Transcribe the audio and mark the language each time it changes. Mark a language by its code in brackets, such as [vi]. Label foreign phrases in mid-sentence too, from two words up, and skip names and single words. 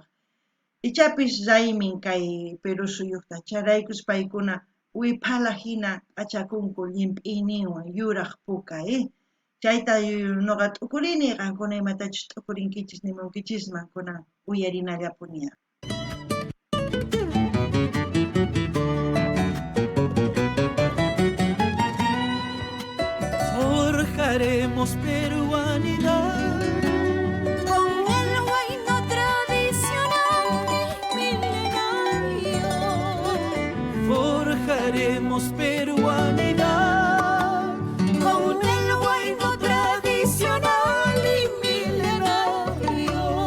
[qu] Ichapis raymin kay Perú suyuqta, charaykus paykuna wiphala hina p'achakunku llimp'iyninwan yuraq puka, chayta nuqa t'ukurini, qankuna imatachus t'ukurinkichis nimunkichisman kunan uyarinallapuniya. [es] Forjaremos peruanidad con el huayno tradicional milenario. Forjaremos peruanidad Con el huayno tradicional y milenario.